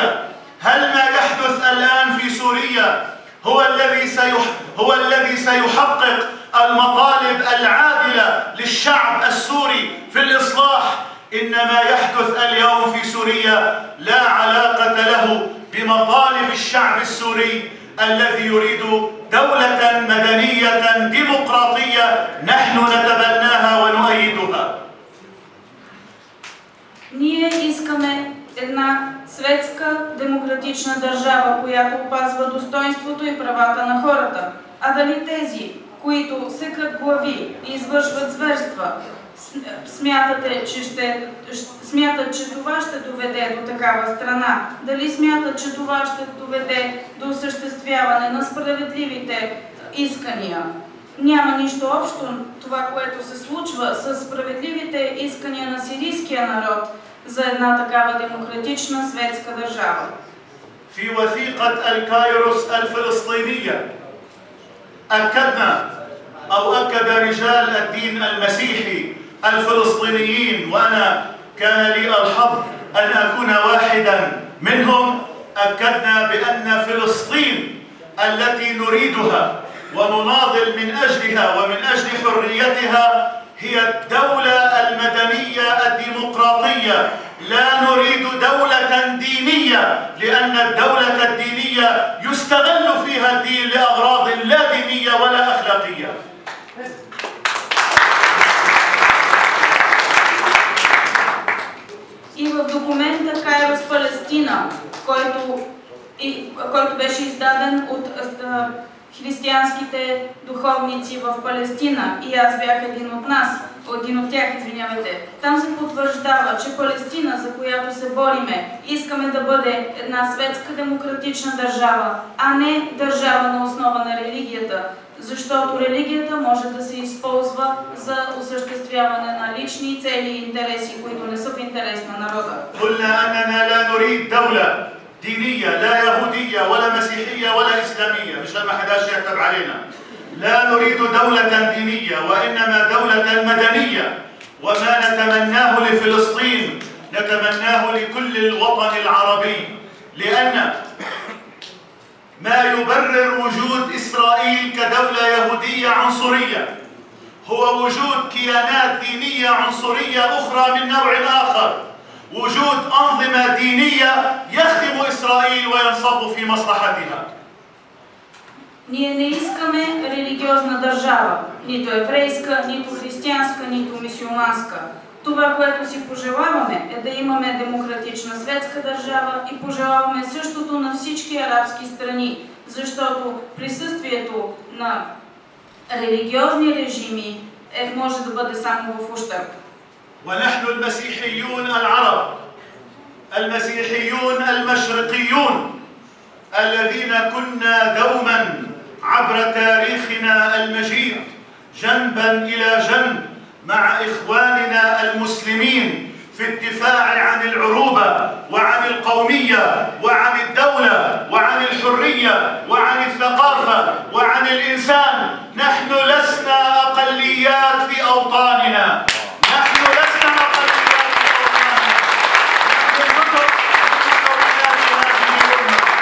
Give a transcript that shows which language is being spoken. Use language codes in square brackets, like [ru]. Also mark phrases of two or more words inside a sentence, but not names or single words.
[ar] هل ما يحدث الآن في سوريا هو الذي سيحقق المطالب العادلة للشعب السوري في الإصلاح؟ إن ما يحدث اليوم في سوريا لا علاقة له بمطالب الشعب السوري الذي يريد دولة مدنية ديمقراطية نحن نتبناها ونؤيدها. [bg] Ние искаме една светска демократична държава, която опазва достойнството и правата на хората. А дали тези, които секат глави и извършват зверства, смятат, че това ще доведе до такава страна? Дали смятат, че това ще доведе до осъществяване на справедливите искания? Няма нищо общо това, което се случва с справедливите искания на сирийския народ за една такава демократична светска държава. [ar] في وثيقة الكايروس الفلسطينية أكد رجال الدين المسيحي الفلسطينيين، وأنا كان لي الحظ أن أكون واحدا منهم، أكدنا بأن فلسطين التي نريدها ونناضل من أجلها ومن أجل حريتها هي الدولة المدنية الديمقراطية. لا نريد دولة دينية، لأن الدولة الدينية يستغل فيها الدين لأغراض لا دينية ولا أخلاقية. [bg] И в документа Кайрос Палестина, който беше издаден от християнските духовници в Палестина, и аз бях един от тях, там се потвърждава, че Палестина, за която се бориме, искаме да бъде една светска демократична държава, а не държава на основа на религията, защото религията може да се използва за осъществяване на лични цели и интереси, които не са в интерес на народа. [ar] دينية لا يهودية ولا مسيحية ولا إسلامية، مشان ما حداش يكتب علينا. لا نريد دولة دينية وإنما دولة مدنية، وما نتمناه لفلسطين نتمناه لكل الوطن العربي، لأن ما يبرر وجود إسرائيل إسرائيل كدولة يهودية عنصرية، هو وجود كيانات دينية عنصرية أخرى من نوع آخر، وجود أنظمة دينية يخدم إسرائيل وينصب في مصلحتها. [bg] Ние не искаме религиозна държава, нито еврейска, нито християнска, нито мюсюлманска. Това, което си пожелаваме, е да имаме демократична светска държава и пожелаваме същото на всички арабски страни, защото присъствието на религиозни режими може да бъде само в ущърб. [ar] ونحن المسيحيون العرب، المسيحيون المشرقيون الذين كنا دوما عبر تاريخنا المجيد جنبا إلى جنب مع إخواننا المسلمين في الدفاع عن العروبة وعن القومية وعن الدولة وعن الحرية وعن الثقافة وعن الإنسان. نحن لسنا أقليات في أوطاننا، نحن لسنا أقليات في أوطاننا، نحن فقط أولاد هذه الأمة.